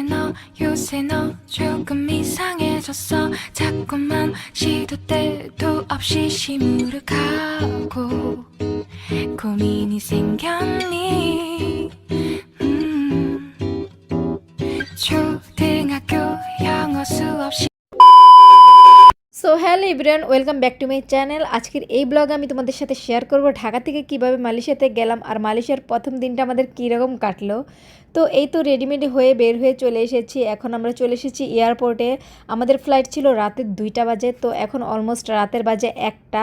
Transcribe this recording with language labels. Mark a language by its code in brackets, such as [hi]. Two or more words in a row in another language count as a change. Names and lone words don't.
[ko] 요새 너 조금 이상해졌어 자꾸만 시도 때도 없이 시무룩하고 고민이 생겼니 초등학교 영어 수업 [en] So hello everyone, welcome back to my channel. [bn] আজকের এই ব্লগ আমি তোমাদের সাথে শেয়ার করব ঢাকা থেকে কিভাবে মালয়েশিয়াতে গেলাম আর মালয়েশিয়ার প্রথম দিনটা আমাদের কীরকম কাটলো। তো এই তো রেডিমেড হয়ে বের হয়ে চলে এসেছি। এখন আমরা চলে এসেছি এয়ারপোর্টে। আমাদের ফ্লাইট ছিল রাতের 2টা বাজে, তো এখন অলমোস্ট রাতের বাজে 1টা।